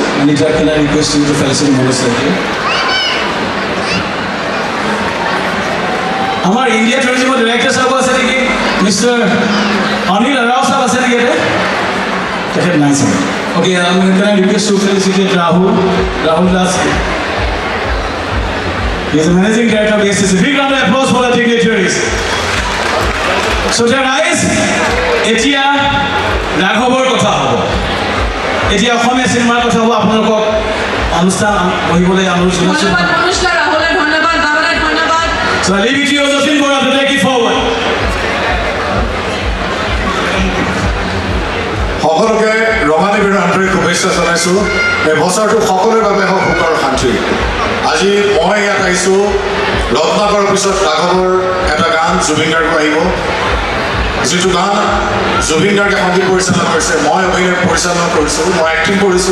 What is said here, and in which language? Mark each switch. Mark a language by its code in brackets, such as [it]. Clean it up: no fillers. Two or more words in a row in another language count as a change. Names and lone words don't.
[as] অনিতা [en] can I request you to felicitate [as] মনোজ শইকীয়া। আমাৰ ইণ্ডিয়া টুৰিজিমৰ ডিৰেক্টৰ চাব আছে নেকি? মিষ্টাৰ অনিল ৰাও চাব আছে নেকি ইয়াতে? তেখেত নাই চাব। [en] okay, can I request to felicitate ৰাহুল দাস। He is the managing director of the SSC. Big round of applause for the dignitaries. So dear guys, [as] এতিয়া ৰাঘৱৰ কথা হ'ব, এতিয়া অসমীয়া চিনেমাৰ কথা হ'ব। আপোনালোকক অনুষ্ঠান বহিবলৈ অনুৰোধ জনাইছোঁ। ধন্যবাদ মনোজ দা, ৰাহুলে ধন্যবাদ, বাবালে ধন্যবাদ। [en] So I leave it to you, যতীন বৰা, to take it forward. [as] সকলোকে ৰঙালী বিহুৰ আন্তৰিক শুভেচ্ছা জনাইছোঁ। এই বছৰটো সকলোৰে বাবে হওক সুখ আৰু শান্তি। আজি মই ইয়াত আহিছোঁ, ৰত্নাকৰৰ পিছত ৰাঘৱৰ এটা গান জুবিন গাৰ্গো আহিব, যিটো গান জুবিন গাৰ্গে সংগীত পৰিচালনা কৰিছে, মই অভিনয় পৰিচালনা কৰিছোঁ, মই এক্টিং কৰিছোঁ।